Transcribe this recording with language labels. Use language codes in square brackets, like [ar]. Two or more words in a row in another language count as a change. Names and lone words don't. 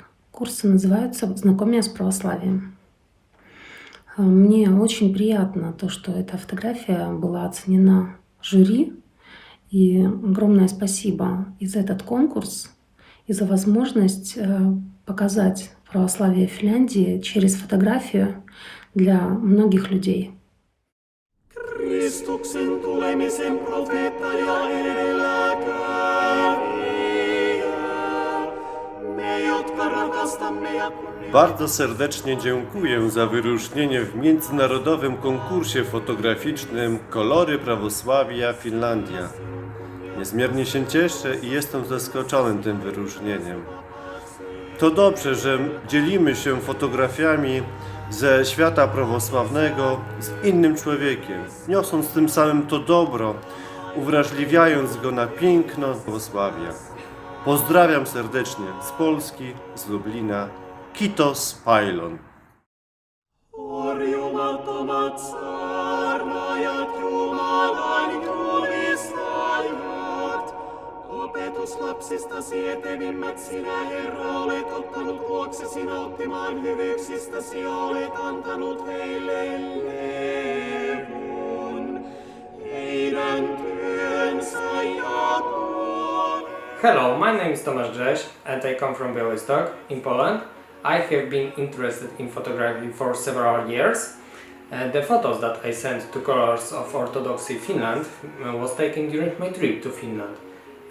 [ru] Курсы называются «Знакомее с православием». Мне очень приятно то, что эта фотография была оценена жюри. И огромное спасибо и за этот конкурс, и за возможность показать православие Финляндии через фотографию для многих людей. [fi] Kristuksen tulemisen profeettaja edelläkävijä, me jotka rakastamme ja [pl] Bardzo serdecznie dziękuję za wyróżnienie w międzynarodowym konkursie fotograficznym Kolory Prawosławia Finlandia. Niezmiernie się cieszę i jestem zaskoczony tym wyróżnieniem. To dobrze, że dzielimy się fotografiami ze świata prawosławnego z innym człowiekiem, niosąc tym samym to dobro, uwrażliwiając go na piękno prawosławia. Pozdrawiam serdecznie z Polski, z Lublina. [fi] Kiitos Pailon. Orjumattomat saarnaajat, Jumalan julistajat. Opetuslapsistasi etevimmät sinä, Herra, olet ottanut luoksesi nauttimaan hyvyyksistäsi ja olet antanut heille levun. Heidän työnsä jatkuu. [en] Hello, my name is Tomasz Grześ and I come from Białystok in Poland. I have been interested in photography for several years. The photos that I sent to Colors of Orthodoxy Finland was taken during my trip to Finland.